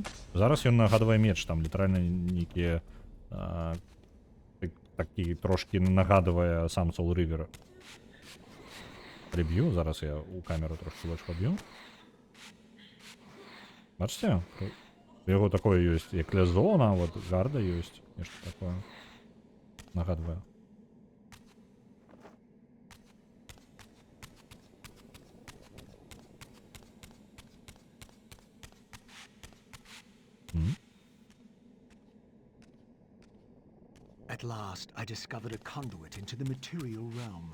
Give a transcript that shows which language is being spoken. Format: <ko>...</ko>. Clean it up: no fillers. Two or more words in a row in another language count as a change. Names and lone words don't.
<be>Зараз ён нагадвае меч, там літаральна нейкія такі трошкі нагадвае сам Soul River. Приб'ю, зараз я ў камеру трошки больш паб'ю. Бачите? У яго такое ёсць, як лязо, вот гарда ёсць, нешта такое. Нагадваю.</be> <en>At last, I discovered a conduit into the material realm.</en>